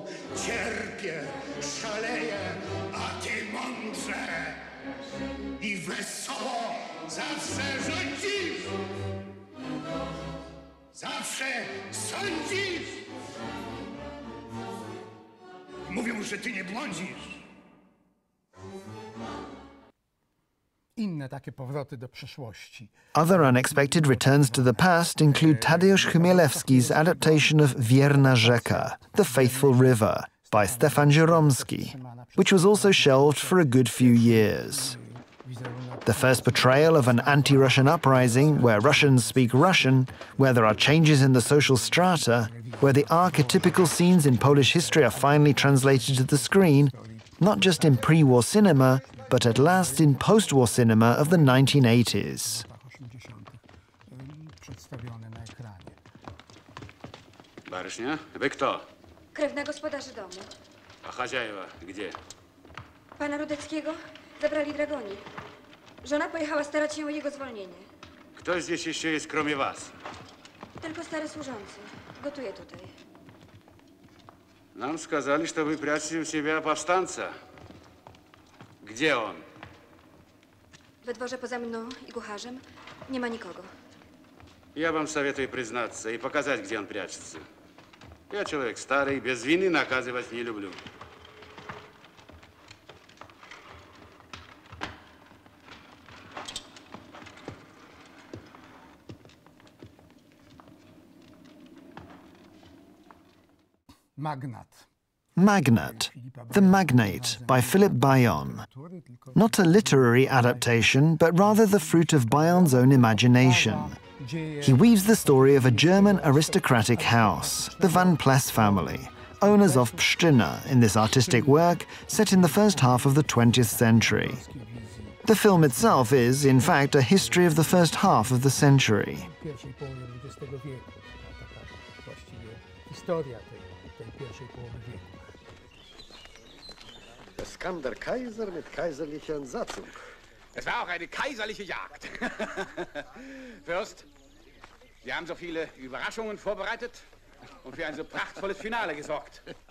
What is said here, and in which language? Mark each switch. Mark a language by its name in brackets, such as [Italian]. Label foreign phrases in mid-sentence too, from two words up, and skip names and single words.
[Polish] Cierpię, szaleję, a ty mądrze i wesoło zawsze rządzisz. Zawsze sądzisz. Mówią, że ty nie błądzisz. Inne takie powroty do przeszłości. [English] Other unexpected returns to the past include Tadeusz Chmielewski's adaptation of Wierna Rzeka, The Faithful River, by Stefan Żeromski, which was also shelved for a good few years. The first portrayal of an anti-Russian uprising where Russians speak Russian, where there are changes in the social strata, where the archetypical scenes in Polish history are finally translated to the screen, not just in pre-war cinema, but at last in post-war cinema of the 1980s. [Russian] Барышня, вы кто? [Polish] Krewna gospodarzy domu. [Russian] А хозяева где? [Polish] Pana Rudeckiego zabrali dragoni. Żona pojechała starać się o jego zwolnienie. [Russian] Кто здесь еще есть, кроме вас? [Polish] Tylko stary służący. Gotuje tutaj. [Russian] Нам сказали, что вы прячете у себя повстанца. Где он? [Polish] We dworze poza mną i kucharzem nie ma nikogo. [Russian] Я вам советую признаться и показать, где он прячется. Я человек старый, без вины наказывать не люблю. [English] Magnat, The Magnate by Philip Bayon. Not a literary adaptation, but rather the fruit of Bayon's own imagination. He weaves the story of a German aristocratic house, the Van Pless family, owners of Pszczyna in this artistic work set in the first half of the 20th century. The film itself is, in fact, a history of the first half of the century. [German] Der Skanderkaiser mit kaiserlicher Entsatzung. Es war auch eine kaiserliche Jagd. Fürst, Sie haben so viele Überraschungen vorbereitet und für ein so prachtvolles Finale gesorgt.